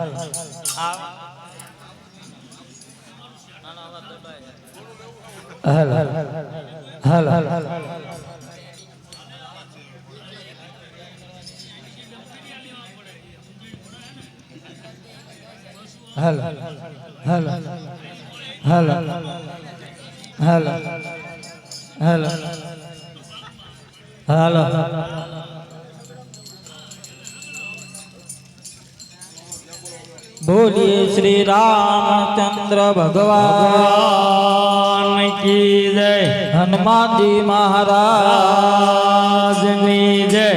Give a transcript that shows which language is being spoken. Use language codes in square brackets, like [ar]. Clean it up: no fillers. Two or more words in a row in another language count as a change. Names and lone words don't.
[hi] હલ હલ હલ હલ હલ હલ હલ હલ હલ बोलिए श्री रामचंद्र भगवान की जय हनुमान जी महाराज की जय